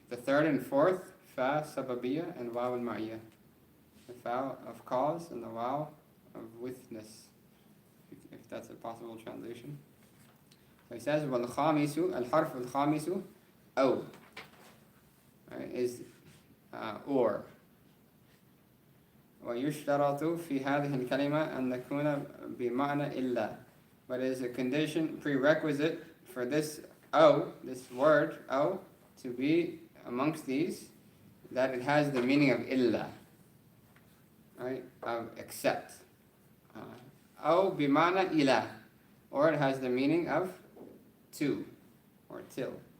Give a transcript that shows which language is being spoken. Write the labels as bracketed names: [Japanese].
[English] The third and fourth, Fa Sababiyya and Waw al-Ma'iyya. The Fa of cause and the Waw of witness, if that's a possible translation. So he says, [Arabic] وَالْخَامِسُ الْحَرْفُ الْخَامِسُ أَوْ, [English] right, is or. [Arabic] ويشترط في هذه الكلمة أن تكون بمعنى إلا. [English] But it is a condition, prerequisite for this أو, this word أو, to be amongst these, that it has the meaning of إلا, right, of except. [Arabic] أو بمعنى إله, [English] or it has the meaning of to, or till.